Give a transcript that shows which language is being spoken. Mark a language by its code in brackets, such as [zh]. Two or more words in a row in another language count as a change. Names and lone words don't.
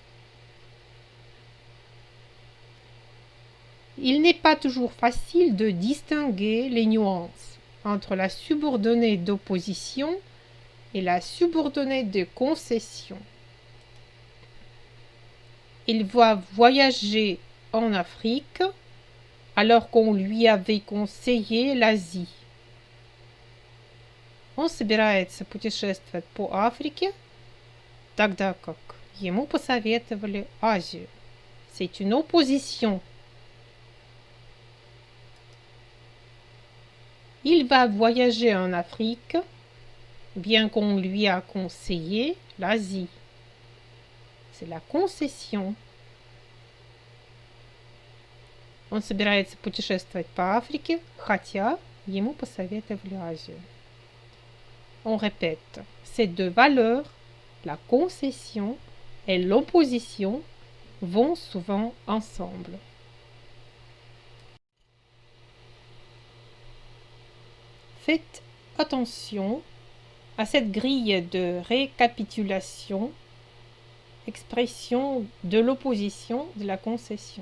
[fr] Il n'est pas toujours facile de distinguer les nuances entre la subordonnée d'opposition et la subordonnée de concession. Il va voyager en Afrique alors qu'on lui avait conseillé l'Asie. [ru] Он собирается путешествовать по Африке, тогда как ему посоветовали Азию. [fr] C'est une opposition. Il va voyager en Afrique, bien qu'on lui a conseillé l'Asie. C'est la concession. [ru] Он собирается путешествовать по Африке, хотя ему посоветовали Азию. [fr] On répète, ces deux valeurs, la concession et l'opposition vont souvent ensemble. Faites attention à cette grille de récapitulation, expression de l'opposition de la concession.